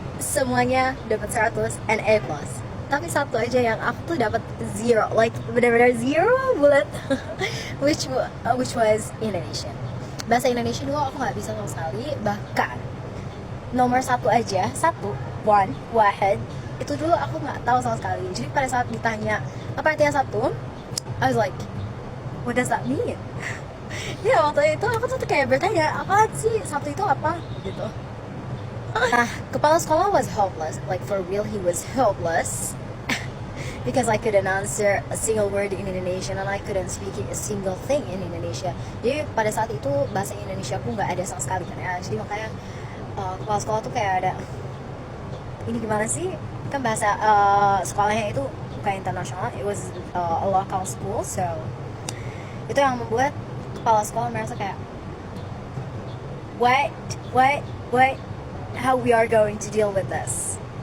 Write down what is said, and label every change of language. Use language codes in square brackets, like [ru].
[id] Semuanya dapat 100 and A+. Tapi satu aja yang aku tuh dapat 0, like benar-benar 0 bulat. [en] which was Indonesian. [id] Bahasa Indonesia dulu aku nggak bisa sama sekali. Bahkan nomor 1 aja, 1, wahid, itu dulu aku nggak tahu sama sekali. Jadi pada saat ditanya apa artinya 1, [en] I was like, what does that mean? [id] Ya waktu itu aku tuh kayak bertanya, apa sih 1 itu apa gitu. Kepala sekolah [en] was hopeless, like for real he was hopeless. Because I couldn't answer a single word in Indonesian and I couldn't speak a single thing in Indonesia. [id] Jadi pada saat itu bahasa Indonesia aku nggak ada sama sekali kan ya. Jadi makanya kepala sekolah tuh kayak ada, ini gimana sih? Kan bahasa sekolahnya itu bukan internasional, [en] it was a local school, so [id] itu yang membuat kepala sekolah merasa kayak, [en] what, how we are going to deal with this.